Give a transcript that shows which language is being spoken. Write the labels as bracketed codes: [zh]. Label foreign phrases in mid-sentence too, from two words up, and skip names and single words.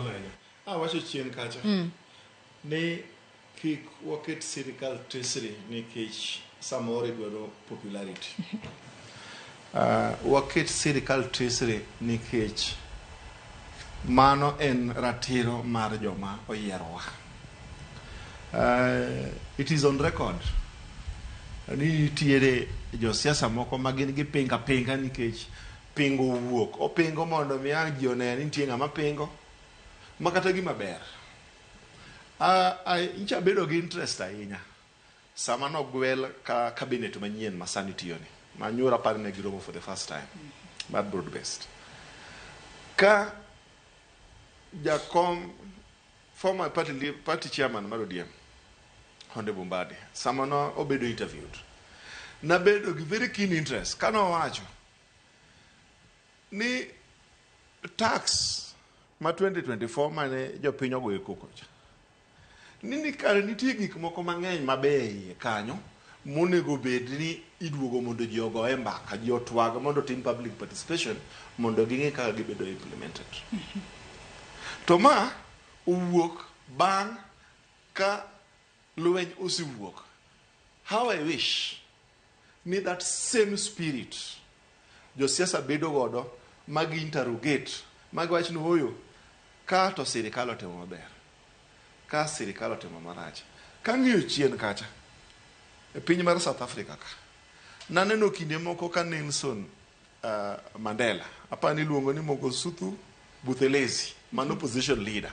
[luo] kamano wacho chien kacha ni kik waket sirkal Tesre nikech samoro dwaro popularity. Waket sirkal Tesre nikech mano en ratiro mar joma oyierowa. [en] It is on record [luo] ni nitiere josiasa moko ma gin gi pinga nikech pingo wuok. Opingo mondo mi ji one ni nitie ng'ama pingo ma kata gima ber. Incha bedo gi interest ahinya sama nogwel ka cabinet manyien ma sani tiyoni. Manyora par ne giromo [en] for the first time. But broad based. [luo] Ka Jakom, [en] former party chairman [luo] mar ODM, Honde Bumbadi, sama no obedo interviewed. Na bedo gi [en] very keen interest. [luo] Kano wacho ni tax ma 2024 mane jopiny ogoyo koko cha. Nini kare nitie gik moko mang'eny mabeyo kanyo monego bed ni iduogo mondo ji ogoye mbaka, ji otwag mondo tim [en] public participation [luo] mondo ging'e kaka gibedo implemented. To ma owuok bang' ka lweny osiwuok. [en] How I wish [luo] ni [en] that same spirit [luo] josiasa bedo godo magi interrogate, magi wach ni oyo ka to sirkal otimo maber, ka sirkal otimo marach. Ka ng'iyo chien kacha e piny mar South Africa ka naneno kinde moko ka Nelson Mandela apani luongo ni Mangosuthu Buthelezi, man [en] opposition leader.